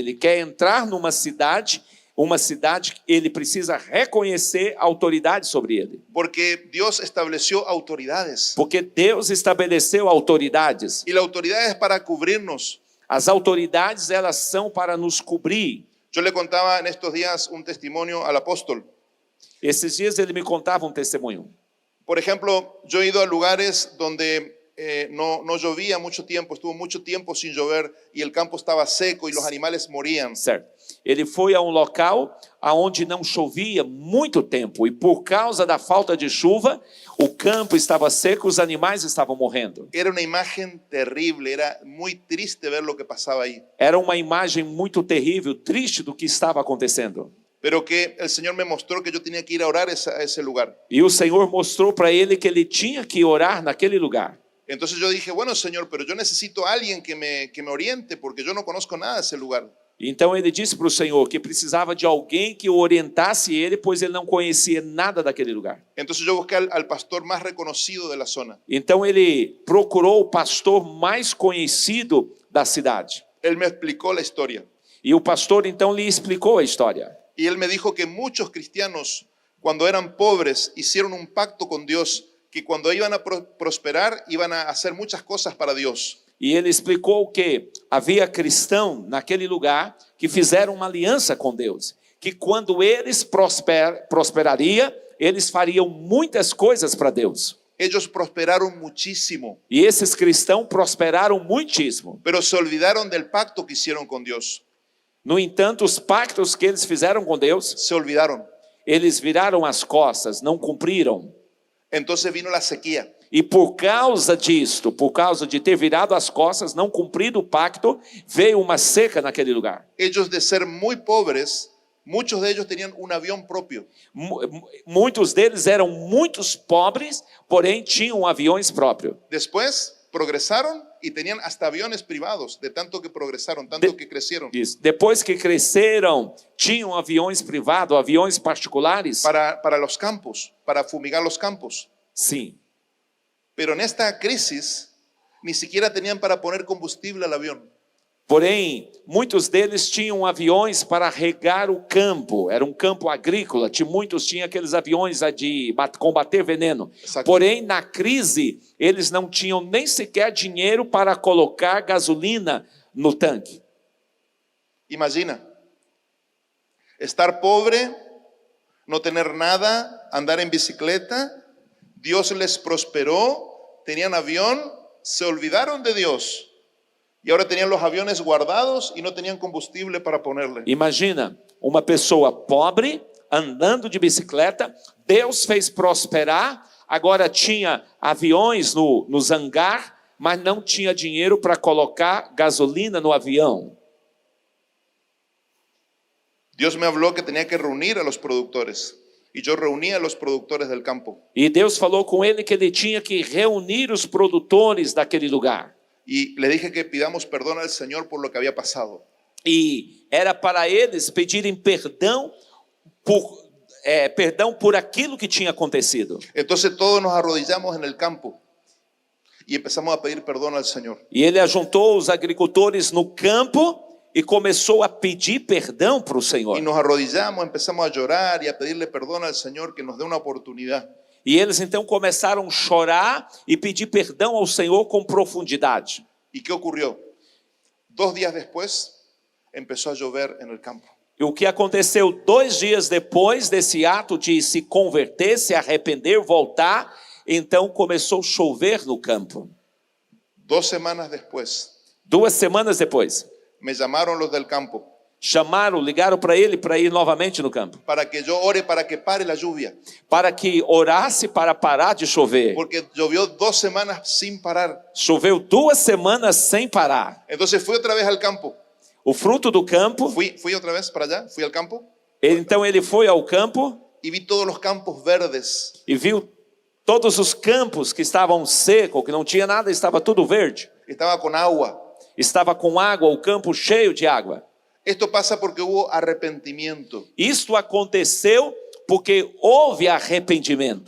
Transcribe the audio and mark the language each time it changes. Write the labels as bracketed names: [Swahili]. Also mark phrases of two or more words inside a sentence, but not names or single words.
[Portuguese] Ele quer entrar numa cidade, ele precisa reconhecer a autoridade sobre ele. [Spanish] Porque Dios estableció autoridades. [Portuguese] Porque Deus estabeleceu autoridades. [Spanish] Y la autoridad es para cubrirnos. [Portuguese] As autoridades, elas são para nos cobrir. [Spanish] Yo le contaba en estos días un testimonio al apóstol. [Portuguese] Esses dias ele me contava um testemunho. [Spanish] Por ejemplo, yo he ido a lugares donde no llovía mucho tiempo, estuvo mucho tiempo sin llover y el campo estaba seco y los animales morían. [Portuguese] Certo. Ele foi a um local onde não chovia muito tempo e por causa da falta de chuva, o campo estava seco, os animais estavam morrendo. [Spanish] Era una imagen terrible, era muy triste ver lo que pasaba ahí. [Portuguese] Era uma imagem muito terrível, triste do que estava acontecendo. [Spanish] Pero que el Señor me mostró que yo tenía que ir a orar a ese lugar. [Portuguese] E o Senhor mostrou para ele que ele tinha que orar naquele lugar. [Spanish] Entonces yo dije, bueno, Señor, pero yo necesito a alguien que me oriente porque yo no conozco nada de ese lugar. [Portuguese] Então ele disse para o Senhor que precisava de alguém que orientasse ele, pois ele não conhecia nada daquele lugar. [Spanish] Entonces yo busqué al pastor más reconocido de la zona. [Portuguese] Então ele procurou o pastor mais conhecido da cidade. [Spanish] Él me explicó la historia. [Portuguese] E o pastor então lhe explicou a história. [Spanish] Y él me dijo que muchos cristianos, cuando eran pobres, hicieron un pacto con Dios, que cuando iban a prosperar, iban a hacer muchas cosas para Dios. [Portuguese] E ele explicou que havia cristãos naquele lugar que fizeram uma aliança com Deus, que quando eles prosperariam, eles fariam muitas coisas para Deus. [Spanish] Ellos prosperaron muchísimo, [Portuguese] E esses cristãos prosperaram muitíssimo. [Spanish] pero se olvidaron del pacto que hicieron con Dios. [Portuguese] No entanto, os pactos que eles fizeram com Deus, [Spanish] Se olvidaron. [Portuguese] eles viraram as costas, não cumpriram. [Spanish] Entonces vino la sequía. [Portuguese] E por causa disto, por causa de ter virado as costas, não cumprido o pacto, veio uma seca naquele lugar. [Spanish] Ellos de ser muy pobres, muchos de ellos tenían un avión propio. [Portuguese] Muitos deles eram muitos pobres, porém tinham aviões próprios. [Spanish] Después progresaron y tenían hasta aviones privados, de tanto que progresaron, tanto que crecieron. [Portuguese] Isso. Depois que cresceram, tinham aviões privados, aviões particulares. [Spanish] Para los campos, para fumigar los campos. [Portuguese] Sim. Pero en esta crisis, ni siquiera tenían para poner combustible al avión. Porém, muitos deles tinham aviões para regar o campo. Era um campo agrícola. Muitos tinham aqueles aviões de combater veneno. [Spanish] Exacto. [Portuguese] Porém, na crise, eles não tinham nem sequer dinheiro para colocar gasolina no tanque. [Spanish] Imagina, estar pobre, no tener nada, andar en bicicleta, Dios les prosperó, tenían avión, se olvidaron de Dios y ahora tenían los aviones guardados y no tenían combustible para ponerle. [Portuguese] Imagina uma pessoa pobre, andando de bicicleta, Deus fez prosperar, agora tinha aviões nos hangar, mas não tinha dinheiro para colocar gasolina no avião. [Spanish] Dios me habló que tenía que reunir a los productores y yo reuní a los productores del campo. [Portuguese] E Deus falou com ele que ele tinha que reunir os produtores daquele lugar. [Spanish] Y le dije que pidamos perdón al Señor por lo que había pasado. [Portuguese] E era para eles pedirem perdão por aquilo que tinha acontecido. [Spanish] Entonces todos nos arrodillamos en el campo y empezamos a pedir perdón al Señor. [Portuguese] E ele ajuntou os agricultores no campo e começou a pedir perdão para o Senhor. [Spanish] Y nos arrodillamos, empezamos a llorar y a pedirle perdón al Señor que nos dé una oportunidad. [Portuguese] E eles então começaram a chorar e pedir perdão ao Senhor com profundidade. [Spanish] ¿Y qué ocurrió? 2 días después empezó a llover en el campo. [Portuguese] E o que aconteceu 2 dias depois desse ato de se converter, se arrepender, voltar, então começou a chover no campo. [Spanish] 2 semanas después [Portuguese] 2 semanas depois, [Spanish] me llamaron los del campo [Portuguese] ligaram para ele para ir novamente no campo, [Spanish] para que yo ore para que pare la lluvia, [Portuguese] para que orasse para parar de chover. [Spanish] porque llovió 2 semanas sin parar. [Portuguese] Choveu 2 semanas sem parar. [Spanish] Entonces fui otra vez al campo. [Portuguese] O fruto do campo, [Spanish] Fui otra vez para allá, fui al campo [Portuguese] então ele foi ao campo [Spanish] y vi todos los campos verdes. [Portuguese] e viu todos os campos que estavam secos, que não tinha nada, estava tudo verde. [Spanish] Estaba con agua. [Portuguese] Estava com água, o campo cheio de água. [Spanish] Esto pasa porque hubo arrepentimiento, [Portuguese] Isto aconteceu porque houve arrependimento,